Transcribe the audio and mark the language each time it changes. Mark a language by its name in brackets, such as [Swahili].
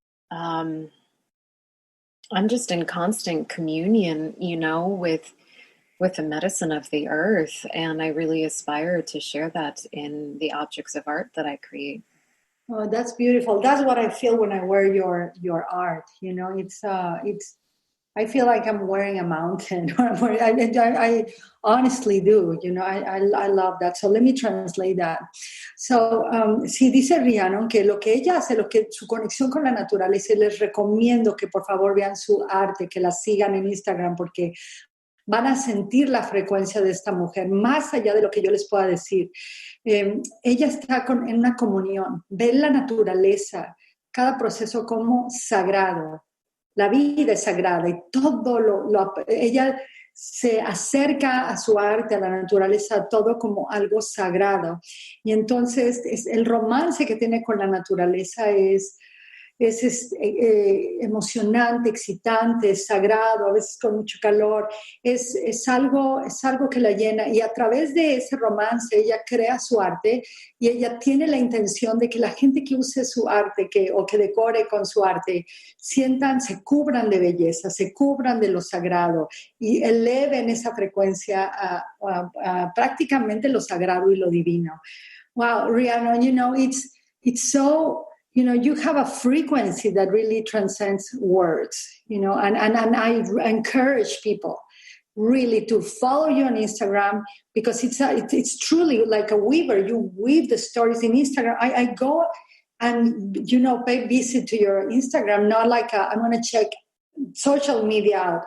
[English] I'm just in constant communion, you know, with the medicine of the earth, and I really aspire to share that in the objects of art that I create. Oh, that's beautiful. That's what I feel when I wear your art. You know, it's I feel like I'm wearing a mountain. I honestly do. You know, I love that. So let me translate that. [Spanish] So, sí dice Rhiannon que lo que ella hace, lo que su conexión con la naturaleza, y les recomiendo que por favor vean su arte, que la sigan en Instagram, porque van a sentir la frecuencia de esta mujer, más allá de lo que yo les pueda decir. Ella está en una comunión, ve la naturaleza, cada proceso como sagrado. La vida es sagrada y todo ella se acerca a su arte, a la naturaleza, todo como algo sagrado. Y entonces el romance que tiene con la naturaleza es emocionante, excitante, es sagrado, a veces con mucho calor, es algo que la llena, y a través de ese romance ella crea su arte y ella tiene la intención de que la gente que use su arte o que decore con su arte se cubran de belleza, se cubran de lo sagrado y eleven esa frecuencia a prácticamente lo sagrado y lo divino. [English] Wow, Rhiannon, you know, it's so, you know, you have a frequency that really transcends words, you know, and I encourage people really to follow you on Instagram, because it's truly like a weaver. You weave the stories in Instagram. I go and, you know, pay visit to your Instagram, not like I'm going to check social media out.